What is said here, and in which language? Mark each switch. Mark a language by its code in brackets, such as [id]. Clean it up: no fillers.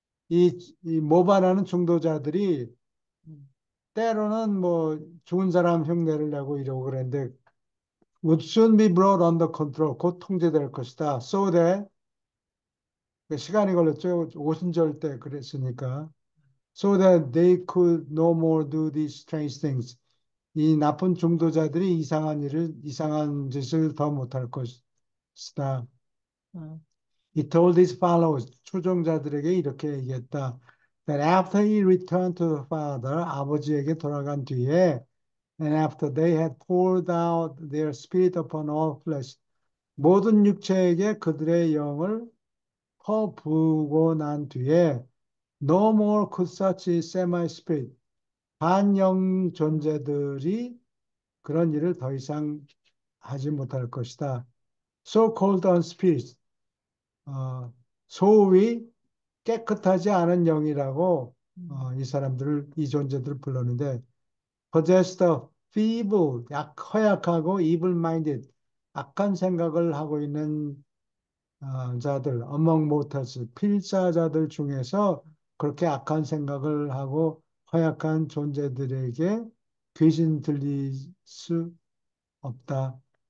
[ko] 이 모반하는 중도자들이 음, 때로는 뭐 죽은 사람 흉내를 내고 이러고 그랬는데 [en] would soon be brought under control. [ko] 곧 통제될 것이다. [en] So that [ko] 시간이 걸렸죠. 오순절 때 그랬으니까. [en] So that they could no more do these strange things. [ko] 이 나쁜 중도자들이 이상한 짓을 더 못할 것이다. 음, [en] He told his followers, [ko] 추종자들에게 이렇게 얘기했다. [en] That after he returned to the Father, [ko] 아버지에게 돌아간 뒤에, [en] and after they had poured out their spirit upon all flesh, [ko] 모든 육체에게 그들의 영을 퍼부고 난 뒤에, [en] no more could such semi-spirit, [ko] 반영 존재들이 그런 일을 더 이상 하지 못할 것이다. [en] So-called unspirits, [ko] 어, 소위 깨끗하지 않은 영이라고 음, 이 존재들을 불렀는데 [en] possessed of feeble, [ko] 허약하고 [en] evil-minded, [ko] 악한 생각을 하고 있는 자들, [en] among mortals, [ko] 필사자들 중에서 그렇게 악한 생각을 하고 허약한 존재들에게 귀신 들릴 수 없다.